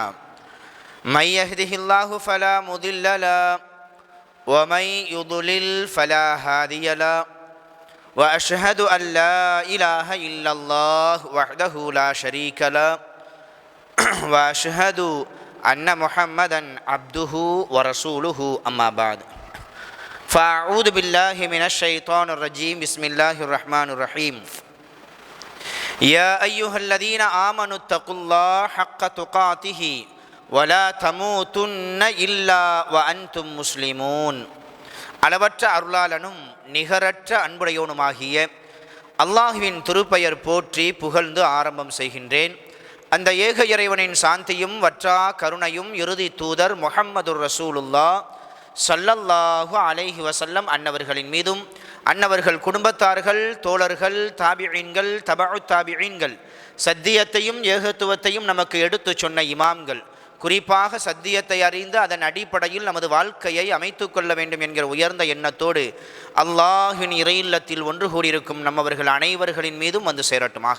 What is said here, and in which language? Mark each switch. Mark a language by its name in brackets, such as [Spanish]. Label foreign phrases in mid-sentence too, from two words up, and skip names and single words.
[Arabic] من يهده الله فلا مضل له ومن يضلل فلا هادي له وأشهد أن لا إله إلا الله وحده لا شريك له وأشهد أن محمدا عبده ورسوله أما بعد فأعوذ بالله من الشيطان الرجيم. بسم الله الرحمن الرحيم. يا أيها الذين آمنوا اتقوا الله حق تقاته ولا تموتن إلا وأنتم مسلمون. [Tamil] அளவற்ற அருளாளனும் நிகரற்ற அன்புடையவனுமாகிய அல்லாஹ்வின் திருப்பெயர் போற்றி புகழ்ந்து ஆரம்பம் செய்கின்றேன். அந்த ஏக இறைவனின் சாந்தியும் வற்றா கருணையும் இறுதி தூதர் [Arabic] محمد رسول الله صلى الله عليه وسلم [Tamil] அன்னவர்களின் மீதும் அன்னவர்கள் குடும்பத்தார்கள் தோழர்கள் தாபிஈன்கள் தபஉ தாபிஈன்கள் சத்தியத்தையும் ஏகத்துவத்தையும் நமக்கு எடுத்து சொன்ன இமாம்கள் குறிப்பாக சத்தியத்தை அறிந்து அதன் அடிப்படையில் நமது வாழ்க்கையை அமைத்து கொள்ள வேண்டும் என்கிற உயர்ந்த எண்ணத்தோடு அல்லாஹ்வின் இறையில்லத்தில் ஒன்று கூடியிருக்கும் நம்மவர்கள் அனைவர்களின் மீதும் வந்து சேரட்டுமாக.